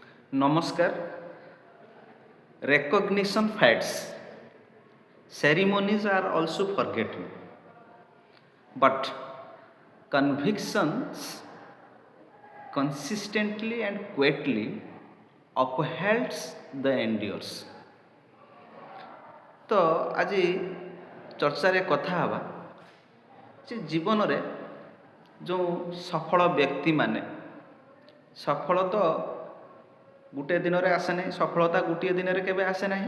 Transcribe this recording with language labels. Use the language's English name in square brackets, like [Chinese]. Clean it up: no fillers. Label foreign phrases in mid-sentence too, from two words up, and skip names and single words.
[English] Namaskar. Recognition fades. Ceremonies are also forgotten. But convictions consistently and quietly upholds the endures. [Odia] ତ ଆଜି ଚର୍ଚ୍ଚାରେ କଥା ହେବା ଯେ ଜୀବନରେ ଯେଉଁ ସଫଳ ବ୍ୟକ୍ତିମାନେ ସଫଳ ତ ଗୋଟିଏ ଦିନରେ ଆସେ ନାହିଁ, ସଫଳତା ଗୋଟିଏ ଦିନରେ କେବେ ଆସେ ନାହିଁ।